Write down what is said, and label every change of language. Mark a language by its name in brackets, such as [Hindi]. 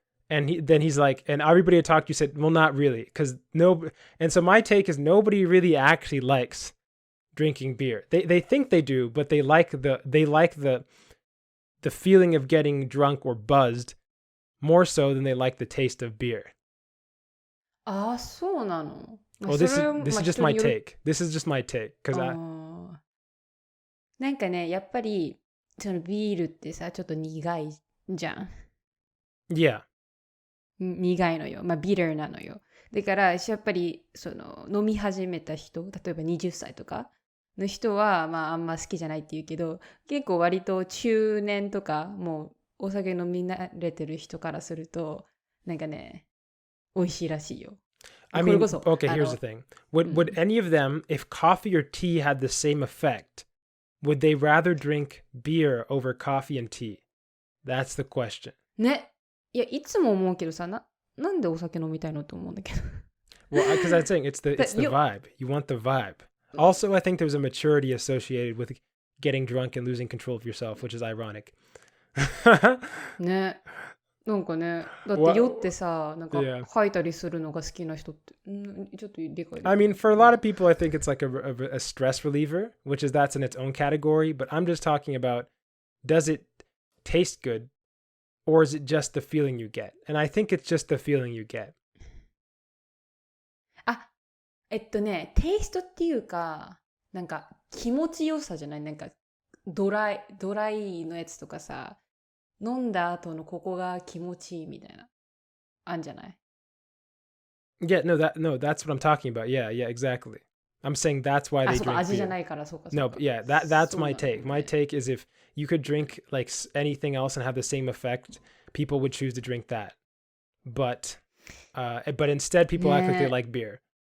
[English] And he's like, and everybody I talked to said, well, not really, because and so my take is nobody really actually likes drinking beer. They think they do, but they like the feeling of getting drunk or buzzed more so than they like the taste of beer. [Japanese] ああ、そうなの。 [English] Well, this is just my take. This is just my take. Because I... [Japanese] なんかね、やっぱり、そのビールってさ、ちょっと苦いじゃん。 [English] Yeah. [Japanese] 苦いのよ。まあ、ビターなのよ。だから、やっぱり、その、飲み始めた人、例えば20歳とかの人は、まあ、あんま好きじゃないって言うけど、結構割と中年とか、もう、お酒飲み慣れてる人からすると、なんかね、美味しいらしいよ。 [English] I mean, okay, here's the thing. Would any of them, if coffee or tea had the same effect, would they rather drink beer over coffee and tea? That's the question. [Japanese] ね。いや、いつも思うけどさ、なんでお酒飲みたいのと思うんだけど。 [English] Well, because I'm saying it's the vibe. You want the vibe. Also, I think there's a maturity associated with getting drunk and losing control of yourself, which is ironic. [Japanese] ね。なんかね、だって酔ってさ、なんか吐いたりするのが好きな人って、ちょっと理解できない。 [English] I mean, for a lot of people, I think it's like a stress reliever, which is that's in its own category. But I'm just talking about, does it taste good, or is it just the feeling you get? And I think it's just the feeling you get. [Japanese] あ、テイストっていうか、なんか気持ちよさじゃない？なんかドライのやつとかさ、飲んだ後のここが気持ちいいみたいな、あんじゃない？ [English] Yeah, no, that's what I'm talking about. Yeah, exactly. I'm saying that's why they drink [Japanese] 味じゃ [English] beer. [Japanese] ないから、そうか。 [English] No, yeah, that's my take. My take is if you could drink like anything else and have the same effect, people would choose to drink that. But instead, people act like they like beer.